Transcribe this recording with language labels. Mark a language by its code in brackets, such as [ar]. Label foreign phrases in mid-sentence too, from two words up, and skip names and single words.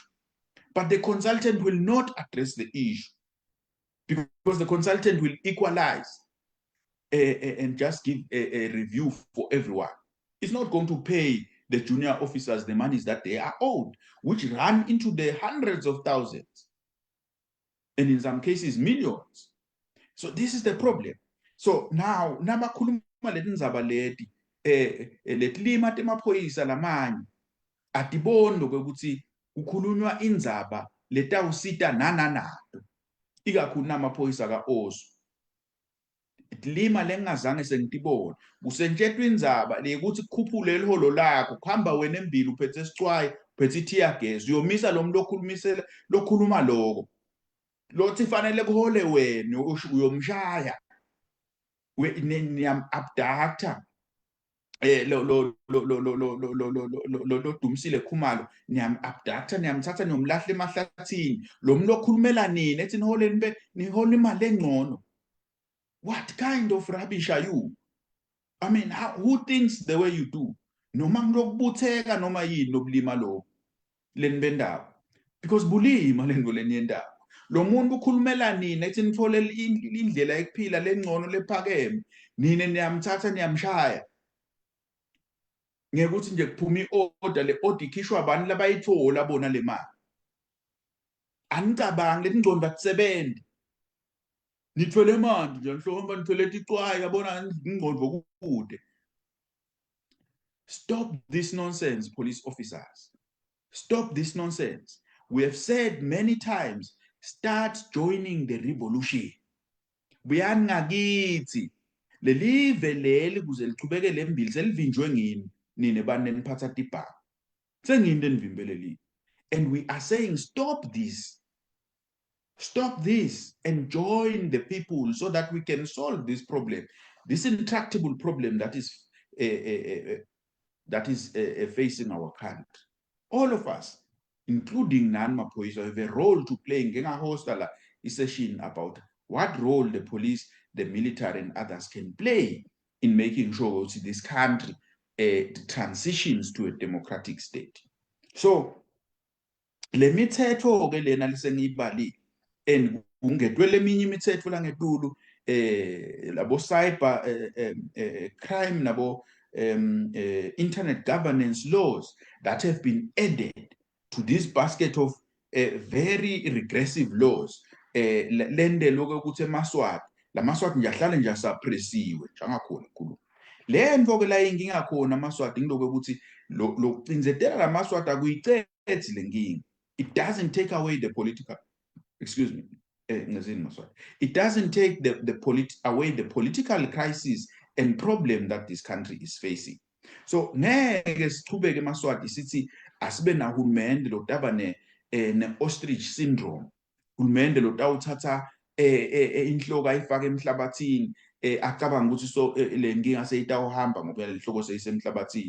[en] But the consultant will not address the issue because the consultant will equalize and just give a review for everyone. It's not going to pay the junior officers the monies that they are owed, which run into the hundreds of thousands, and in some cases, millions. So this is the problem. So now, [ss] nabakhuluma leti ndzaba leti, letilima temaphoyisa lamanye, atiboni ukuthi kukhulunywa indzaba letawusita nananato, ikakhulu namaphoyisa ka-Osu. Itilima lengazange sengitibona kusentshetwa indzaba lekuthi kukhuphule iholo lakho kuhamba wena embili uphethe isicwayi uphethe [en] tear gas [ss] uyomisa lo muntu lokhuluma lokho lothi fanele kuhole wena uyomshaya niyam-abducta lo Dumisile Khumalo niyam-abducta niyamthatha niyomlahla emahlathini lo muntu okhulumela nini ethi nihola imali engcono. [en] What kind of rubbish are you? I mean, who thinks the way you do? [ss] Noma ngilokubutheka noma yini lobulima lo leni bendawo. Because bulima lento leni yendawo. Lo muntu ukhulumela nini ethi nithole indlela ekuphila lengcono lephakeme. Nine niyamthatha niyamshaya. Ngekuthi nje kuphuma i-order, le order ikhishwa abantu labayithola bona le mali. Anicabangi leti ngcondo akusebenzi. Nithwele manje nje mhlawumbe nithwele ticwayi yabona ingqondo kude. [en] Stop this nonsense, police officers. Stop this nonsense. We have said many times, start joining the revolution. [ss] Buyani ngakithi. Lelive leli kuze lichubekele embili selivinjwe ngini nine bane niphatha tibhaka. Sengini enivimbelelile. [en] And we are saying stop this. Stop this and join the people so that we can solve this problem, this intractable problem that is facing our country. All of us, including Nan Mapoiso, have a role to play in a hostile session about what role the police, the military, and others can play in making sure that this country transitions to a democratic state. So, let me tell you, and [ss] kungedwele eminye imithetho la ngetulu labo [en] cyber crime nabo internet governance laws that have been added to this basket of very regressive laws [ss] lende lokho ukuthi emaswati la maswati nje ahlale nje asuppressiwe njangakhona inkulumo le nto ke la inkinga khona amaswati ngiloko ukuthi lo cinzetela la maswati akuyicethi le nkinga [en] It doesn't take away the political, excuse me, it doesn't take away the political crisis and problem that this country is facing. [ss] So ngeke sichubeke eMaswati sithi asibe nahulumende lotaba ne- [en] ostrich syndrome, [ss] hulumende lotawuthatha inhloko ayifake emhlabathini acabanga ukuthi so le nkinga seyitawuhamba ngoba le hloko seyisemhlabathini.